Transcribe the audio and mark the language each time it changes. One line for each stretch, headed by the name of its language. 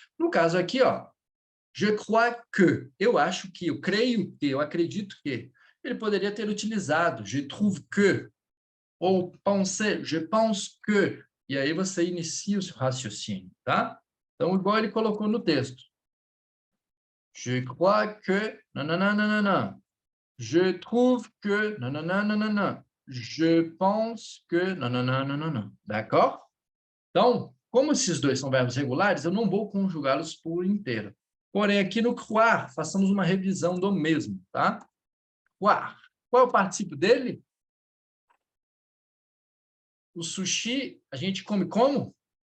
Portuguese: No caso aqui, ó,
French: je crois que,
Portuguese: eu acho que, eu creio que, eu acredito que. Ele poderia ter utilizado
French: je trouve que,
Portuguese: ou penser,
French: je pense que,
Portuguese: e aí você inicia o seu raciocínio, tá? Então, igual ele colocou no texto.
French: Je crois que, nananana, je trouve que, nananana, je pense que, nananana, d'accord?
Portuguese: Então, como esses dois são verbos regulares, eu não vou conjugá-los por inteiro. Porém, aqui no croire, façamos uma revisão do mesmo, tá? Croire. Qual é o particípio dele? O sushi, a gente come como?